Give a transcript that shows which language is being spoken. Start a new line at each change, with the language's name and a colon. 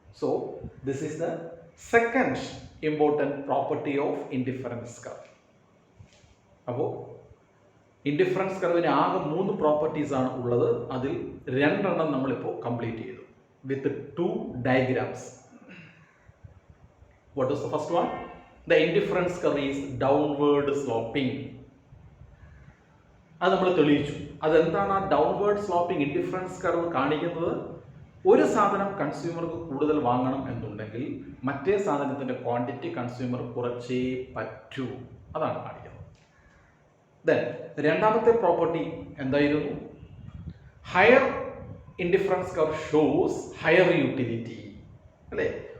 English: So this is the second important property of indifference curve.
Malayalam: അപ്പോൾ indifference കർവിന് ആകെ 3 properties ആണ് ഉള്ളത്. അതിൽ 2 എണ്ണം നമ്മളിപ്പോൾ കംപ്ലീറ്റ് ചെയ്തു
English: With 2 diagrams. What is the first one? The indifference curve is downward sloping.
Malayalam: അത് നമ്മൾ തെളിയിച്ചു. അതെന്താണ് ആ ഡൗൺവേർഡ് സ്ലോപ്പിംഗ് ഇൻഡിഫറൻസ് കർവ് കാണിക്കുന്നത്? ഒരു സാധനം കൺസ്യൂമർക്ക് കൂടുതൽ വാങ്ങണം എന്നുണ്ടെങ്കിൽ മറ്റേ സാധനത്തിൻ്റെ ക്വാണ്ടിറ്റി കൺസ്യൂമർ കുറച്ചേ പറ്റൂ. അതാണ് കാണിക്കുന്നത്. ദെൻ രണ്ടാമത്തെ പ്രോപ്പർട്ടി എന്തായിരുന്നു?
English: Higher indifference curve shows higher utility.
Malayalam: അല്ലേ?